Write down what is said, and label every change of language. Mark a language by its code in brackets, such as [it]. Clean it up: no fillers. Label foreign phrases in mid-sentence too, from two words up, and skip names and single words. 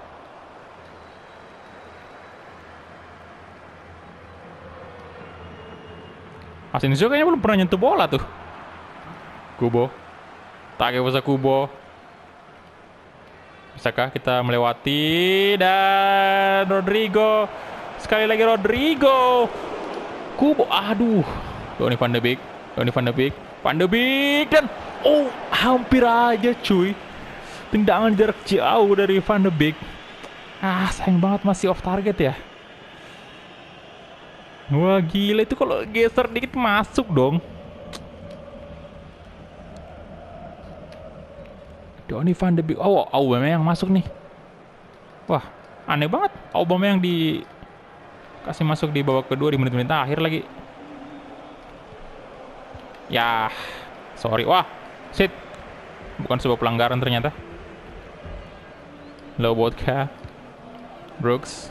[id] Asensio kayaknya belum pernah nyentuh bola tuh. Kubo, Takefusa Kubo. Bisakah kita melewati? Dan Rodrigo. Sekali lagi Rodrigo. Kubo. Aduh. Donny van de Beek. Van de Beek. Dan hampir aja cuy. Tendangan jarak jauh dari Van de Beek. Sayang banget masih [en] off target [id] ya. Wah gila, itu kalau geser dikit masuk dong. Donny van de Beek. Aubameyang masuk nih. Wah, aneh banget. Aubameyang kasih masuk di babak kedua di menit-menit akhir lagi. Ya, sorry. Wah, shit. Bukan sebuah pelanggaran ternyata. Lobotka. Brooks.